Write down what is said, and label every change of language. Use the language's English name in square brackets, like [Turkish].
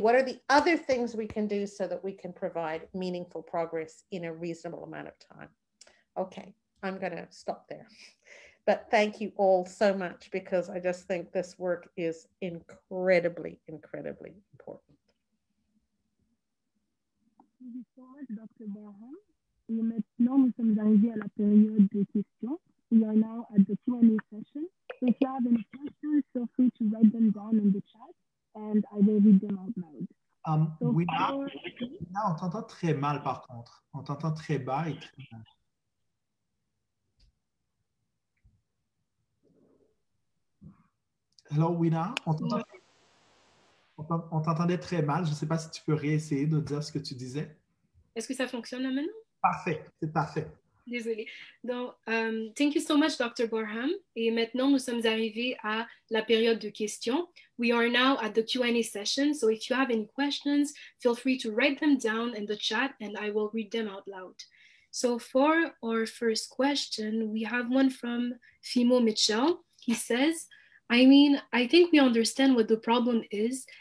[English] What are the other things we can do so that we can provide meaningful progress in a reasonable amount of time? Okay, I'm going to stop there. But thank you all so much, because I just think this work is incredibly, incredibly important. Thank you so much, Dr. Barham. [French] Et maintenant, nous sommes arrivés à la période de questions. [English] We are now at the Q&A session. So if you have any questions, feel free to write them down in the chat and I will read them out loud. [French] Oui, là, on t'entend très mal par contre. On t'entend très bas et très mal. Hello, Wina, on t'entendait très mal. Je ne sais pas si tu peux réessayer de dire ce que tu disais. Est-ce que ça fonctionne là maintenant? Parfait, c'est parfait. Désolée. Donc, [English] thank you so much, Dr. Barham. [French] Et maintenant, nous sommes arrivés à la période de questions. [English] We are now at the Q&A session. So if you have any questions, feel free to write them down in the chat and I will read them out loud. So for our first question, we have one from Fimo Mitchell. He says, I think we understand what the problem is.